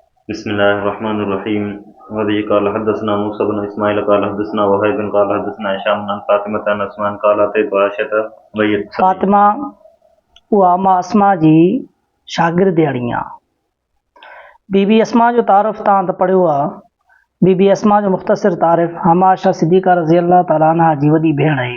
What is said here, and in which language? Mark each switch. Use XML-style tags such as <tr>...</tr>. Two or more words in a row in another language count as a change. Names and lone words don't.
<ar>बिस्मिल्लाहिर्रहमानिर्रहीम। وقال حدثنا موسى بن إسماعيل قال حدثنا وهيب بن قال حدثنا هشام عن فاطمة عن أسماء قال أتيت عائشة وهي</ar> <sd>फातिमा उहा मां अस्मा जी शागिर्दियाणी आहे। बीबी अस्मा जो तारफ़ तव्हां त पढ़ियो आहे। बीबी अस्मा जो मुख़्तसिर तारीफ़ हमाशा सिद्दीक़ा</sd> <ar>رضي الله تعالى عنها</ar> <sd>जी वॾी भेण आहे।</sd>